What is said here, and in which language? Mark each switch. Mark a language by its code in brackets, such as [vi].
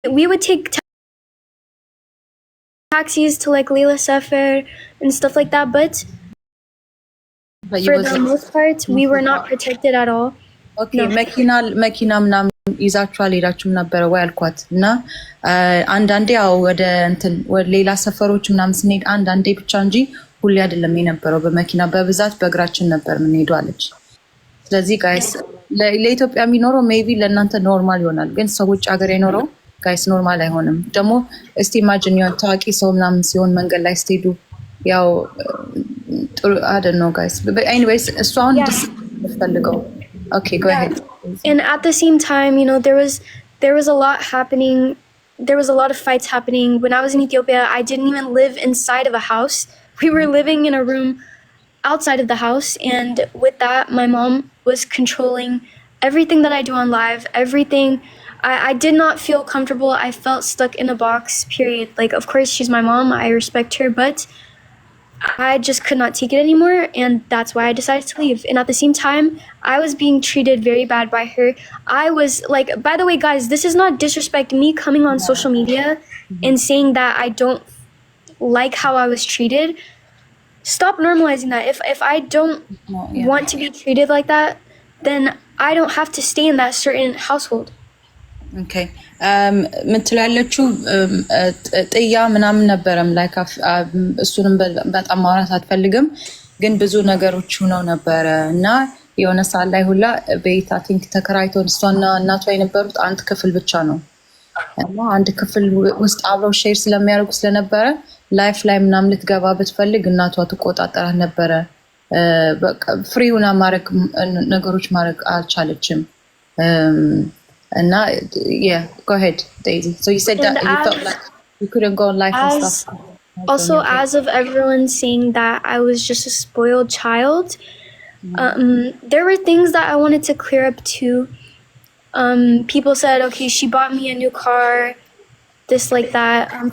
[en] we would take taxis to like Leila Sefer and stuff like that, but for the most part, we were not protected at all. [am] Okay, መኪና ምናምን ይዛችሁ አልሄዳችሁም ነበር ወይ አልኳት እና አንዳንዴ ያው ወደ ሌላ ሰፈሮች ምናምን ስንሄድ አንዳንዴ ብቻ እንጂ ሁሌ አይደለም የነበረው በመኪና በብዛት በእግራችን ነበር የምንሄደው አለች። ስለዚህ ጋይስ ለኢትዮጵያ የሚኖረው ሜቢ ለእናንተ ኖርማል ይሆናል፣ ግን ሰዎች ሀገር የኖረው ጋይስ ኖርማል አይሆንም። ደግሞ እስቲ ኢማጂን ያን ታዋቂ ሰው ምናምን ሲሆን መንገድ ላይ ስትሄዱ ያው [en] I don't know guys, but anyways [am] እሷ አሁን ፈልገው. [en] Okay, go ahead. And at the same time, you know, there was a lot happening. There was a lot of fights happening. When I was in Ethiopia, I didn't even live inside of a house. We were living in a room outside of the house, and with that, my mom was controlling everything that I do on live, everything. I did not feel comfortable. I felt stuck in a box, period. Like, of course, she's my mom. I respect her, but I just could not take it anymore, and that's why I decided to leave. And at the same time, I was being treated very bad by her. I was like, by the way, guys, this is not disrespect. Me coming on social media and saying that I don't like how I was treated. Stop normalizing that. If I don't want to be treated like that, then I don't have to stay in that certain household. Okay. [am] ምትላለችው ጥያ ምናምን ነበረም ላይክ እሱንም በጣም ማውራት አትፈልግም፣ ግን ብዙ ነገሮች ሆነው ነበረ እና የሆነ ሰዓት ላይ ሁላ ቤት አይ ቲንክ ተከራይተው እሷና እናቷ የነበሩት አንድ ክፍል ብቻ ነው እና አንድ ክፍል ውስጥ አብረው ሼር ስለሚያደርጉ ስለነበረ ላይፍ ላይ ምናምን ልትገባ ብትፈልግ እናቷ ትቆጣጠራት ነበረ። በቃ ፍሪ ሆና ነገሮች ማድረግ አልቻለችም። [en] And now, yeah, go ahead, Daisy. So you said that you felt like you couldn't go on live and stuff. Also, as of everyone saying that I was just a spoiled child, there were things that I wanted to clear up too. People said, okay, she bought me a new car, this like that.